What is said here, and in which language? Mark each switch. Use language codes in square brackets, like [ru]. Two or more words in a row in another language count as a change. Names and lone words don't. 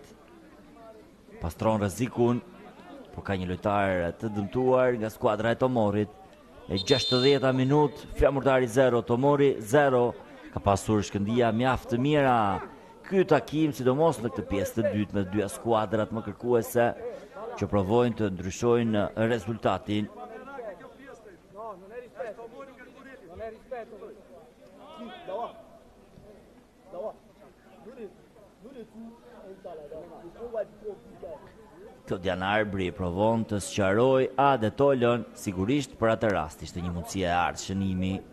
[sq] Pastron rrezikun, por ka një lojtar të dëmtuar nga skuadra e Tomorit. E 60 minut, Flamurtari 0, Tomori 0. Ka pasur shkëndija mjaft të mira ky takim, sidomos në këtë pjesë të dytë me dy skuadrat më kërkuese që provojnë të ndryshojnë rezultatin. [it] No, non è rispetto. Non è rispetto. Sì, da qua. Da qua. Lui tu e tala da. Tu vai di [sq] Klodian Arbri provon të sqaroj Ade Tolën, sigurisht për atë rast ishte një mundësi e ardhë shënimi.